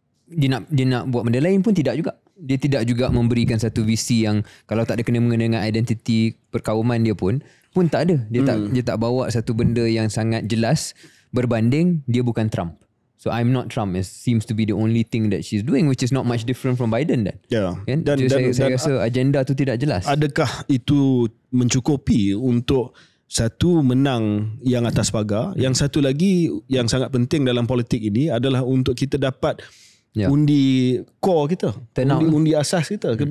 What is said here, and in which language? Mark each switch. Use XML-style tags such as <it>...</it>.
<ms>Dia nak buat benda lain pun tidak juga. Dia tidak juga memberikan satu visi yang kalau tak ada kena-mengena dengan identiti perkauman dia pun tak ada. Dia tak bawa satu benda yang sangat jelas berbanding dia bukan Trump.</ms> <en>So I'm not Trump. It seems to be the only thing that she's doing, which is not much different from Biden then.</en> <ms>Kan? Dan saya rasa agenda tu tidak jelas. Adakah itu mencukupi untuk satu menang yang atas pagar? Yang satu lagi yang sangat penting dalam politik ini adalah untuk kita dapat undi core kita, undi asas kita.</ms>